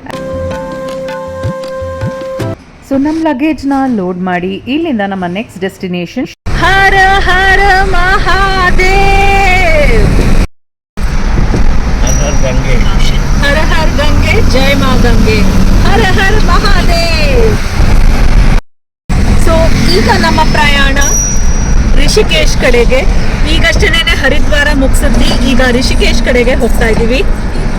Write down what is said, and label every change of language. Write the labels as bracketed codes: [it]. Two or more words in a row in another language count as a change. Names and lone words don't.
[kn] ಸೊ ನಮ್ಮ ಲಗೇಜ್ನ ಲೋಡ್ ಮಾಡಿ ಇಲ್ಲಿಂದ ನಮ್ಮ [en] next destination [hi] हर हर महादेव, हर हर गंगे, जय माँ गंगे, हर हर महादेव. [kn] ಸೊ ಈಗ ನಮ್ಮ ಪ್ರಯಾಣ ರಿಷಿಕೇಶ್ ಕಡೆಗೆ. ಈಗಷ್ಟೇ ಹರಿದ್ವಾರ ಮುಗಿಸಿದ್ವಿ, ಈಗ ರಿಷಿಕೇಶ್ ಕಡೆಗೆ ಹೋಗ್ತಾ ಇದ್ದೀವಿ.